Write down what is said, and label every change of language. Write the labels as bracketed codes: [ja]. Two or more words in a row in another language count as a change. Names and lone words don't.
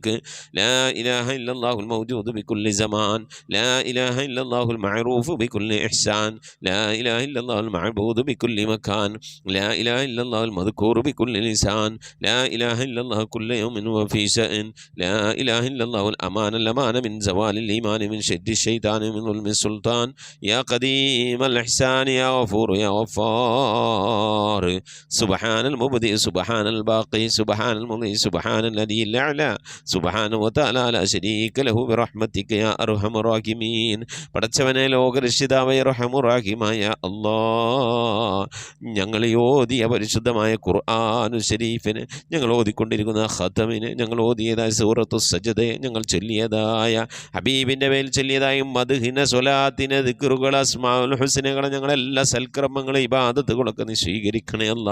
[ar] لا إله إلا الله الموجود بكل زمان، لا إله إلا الله المعروف بكل إحسان، لا إله إلا الله المعبود بكل مكان، لا إله إلا الله المذكور بكل لسان، لا إله إلا الله كل يوم وفي شأن، لا إله إلا الله الأمان من زوال الإيمان من شد الشيطان من ظلم السلطان. يا قديم الإحسان يا غفور يا غفار. سبحان المبدئ سبحان الباقي سبحان المضي سبحان الذي الأعلى سبحانه وتعالى لا شريك له برحمتك يا أرحم الراحمين. [ml] പടച്ചവനെ ലോകരക്ഷിതാവായ റഹ്മാനുറഹീമായ അല്ലാഹ്, ഞങ്ങൾ ഓതിയ പരിശുദ്ധമായ ഖുർആനുൽ ശരീഫിനെ, ഞങ്ങൾ ഓതിക്കൊണ്ടിരിക്കുന്ന ഖതമിനെ, ഞങ്ങൾ ഓതിയതായ സൂറത്തു സജദയെ, ഞങ്ങൾ ചൊല്ലിയതായ ഹബീബിൻ്റെ മേൽ ചൊല്ലിയതായ മദ്ഹിന സ്വലാത്തിനെ ദിക്റുകൾ അസ്മാഉൽ ഹുസ്നകളെ, ഞങ്ങളെല്ലാ സൽക്കർമ്മങ്ങളും ഇബാദത്തുകളൊക്കെ നീ സ്വീകരിക്കണേ അല്ലാ.